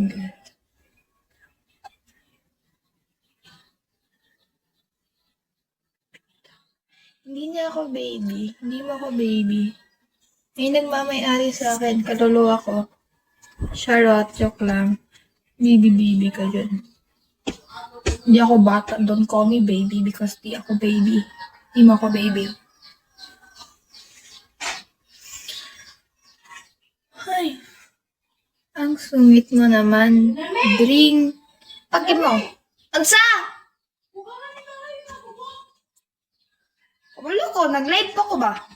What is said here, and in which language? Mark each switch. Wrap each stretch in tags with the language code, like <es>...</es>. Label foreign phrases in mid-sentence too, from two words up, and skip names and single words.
<tl>Hindi mo ako baby. May nagmamay-ari sa akin, kaluluwa ko. Charot, joke lang. Baby ka dyan. Hindi ako bata.</tl> <en>Don't call me baby because</en> <tl>di ako baby. Di mo ako baby. Ay. Ang sungit mo naman. Drink. Pagkin mo. Agsa! Wala ko. Nag-live pa ko ba?</tl>